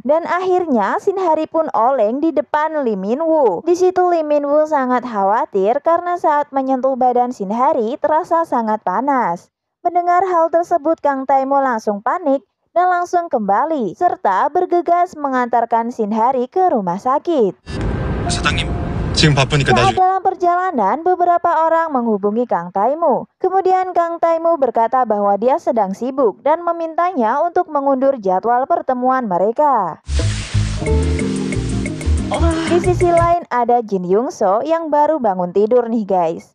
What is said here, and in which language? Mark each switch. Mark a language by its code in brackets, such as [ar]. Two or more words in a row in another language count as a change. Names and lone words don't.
[id] Dan akhirnya Shinhari pun oleng di depan Lee Min-woo. Di situ Lee Min-woo sangat khawatir karena saat menyentuh badan Shinhari terasa sangat panas. Mendengar hal tersebut, Kang Taimu langsung panik dan langsung kembali serta bergegas mengantarkan Shinhari ke rumah sakit. [ko] 사장님, 지금 바쁘니까 [id] Saat [ko] 나중에. [id] dalam perjalanan, beberapa orang menghubungi Kang Taimu. Kemudian Kang Taimu berkata bahwa dia sedang sibuk dan memintanya untuk mengundur jadwal pertemuan mereka. Di sisi lain ada Jin Young So yang baru bangun tidur nih guys.